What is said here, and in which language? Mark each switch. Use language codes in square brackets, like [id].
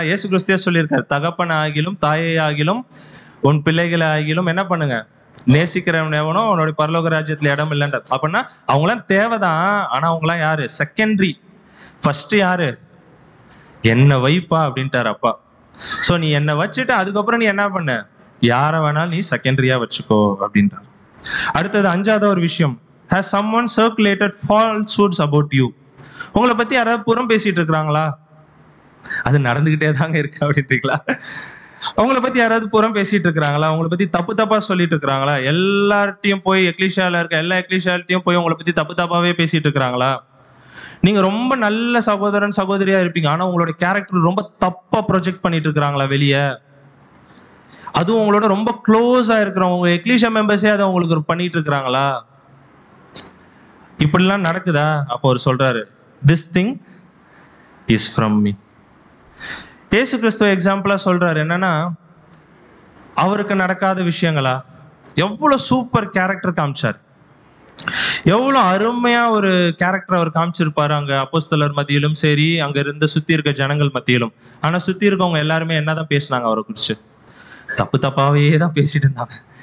[ta] இயேசு கிறிஸ்துவே சொல்லியிருக்காரு, தகப்பன் ஆகிலும் தாயை ஆகிலும் உன் பிள்ளைகளை ஆகிலும் என்ன பண்ணுங்க, நேசிக்கிறவன் எவனோ அவனுடைய பரலோக ராஜ்யத்துல இடம் இல்லைன்ற. அப்படின்னா அவங்களாம் தேவைதான், ஆனா அவங்களாம் யாரு? செகண்டரி. ஃபர்ஸ்ட் யாரு? என்ன வைப்பா அப்படின்ட்டாரு அப்பா. சோ நீ என்ன வச்சுட்டு அதுக்கப்புறம் நீ என்ன பண்ண, யார வேணாலும் நீ செகண்டரியா வச்சுக்கோ அப்படின்றார். அடுத்தது அஞ்சாவது ஒரு விஷயம், [en] has someone circulated falsehoods about you? [ta] உங்களை பத்தி யாராவது புறம் பேசிட்டு இருக்கிறாங்களா? அது நடந்துகிட்டே தாங்க இருக்கு அப்படின்றீங்களா? உங்களை பத்தி யாராவது புறம் பேசிட்டு இருக்கிறாங்களா? உங்களை பத்தி தப்பு தப்பா சொல்லிட்டு இருக்கிறாங்களா? எல்லார்ட்டையும் போய் எக்லிஷியால இருக்க எல்லா எக்லிஷியால்ட்டையும் போய் உங்களை பத்தி தப்பு தப்பாவே பேசிட்டு இருக்கிறாங்களா? நீங்க ரொம்ப நல்ல சகோதரன் சகோதரியா இருப்பீங்க, ஆனா உங்களோட கேரக்டர் ரொம்ப தப்பா ப்ரொஜெக்ட் பண்ணிட்டு இருக்கிறாங்களா வெளியே? அதுவும் உங்களோட ரொம்ப க்ளோஸா இருக்கிறவங்க எக்லிஷியா மெம்பர்ஸே அதை உங்களுக்கு பண்ணிட்டு இருக்கிறாங்களா? இப்படிலாம் நடக்குதா? அப்போ அவர் சொல்றாரு, [en] this thing is from me. [ta] இயேசு கிறிஸ்துவ எக்ஸாம்பிளா சொல்றாரு. என்னன்னா அவருக்கு நடக்காத விஷயங்களா? எவ்வளவு சூப்பர் கேரக்டர் காமிச்சார், எவ்வளவு அருமையா ஒரு கேரக்டர் அவர் காமிச்சிருப்பாரு அங்க அப்போஸ்தலர் மத்தியிலும் சரி, அங்க இருந்த சுத்தி இருக்க ஜனங்கள் மத்தியிலும். ஆனா சுத்தி இருக்கவங்க எல்லாருமே என்னதான் பேசினாங்க அவரை குறிச்சு? தப்பு தப்பாவே தான் பேசிட்டு இருந்தாங்க.